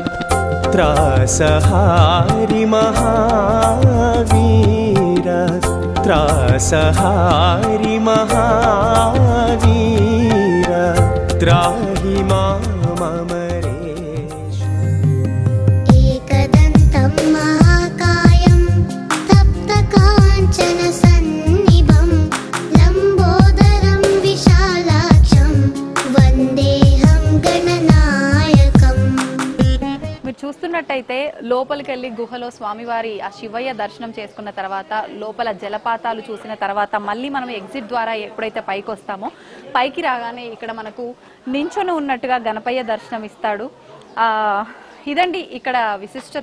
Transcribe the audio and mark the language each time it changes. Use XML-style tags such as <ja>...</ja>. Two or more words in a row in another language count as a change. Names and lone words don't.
<sa>त्रासहारि महावीर त्रासहारि महावीर त्राहि मामरेश एकदन्तं महाकायं तप्तकाञ्चन सन्निभं लम्बोदरं विशालाक्षं वन्देऽहं गणनायकम्।</sa> <te>మీరు చూస్తున్నట్టయితే లోపలికి వెళ్ళి గుహలో స్వామివారి ఆ శివయ్య దర్శనం చేసుకున్న తర్వాత లోపల జలపాతాలు చూసిన తర్వాత మళ్ళీ మనం ఎగ్జిట్ ద్వారా ఎప్పుడైతే పైకి వస్తామో పైకి రాగానే ఇక్కడ మనకు నించొని ఉన్నట్టుగా గణపయ్య దర్శనం ఇస్తాడు. ఇదండి ఇక్కడ విశిష్టత.</te>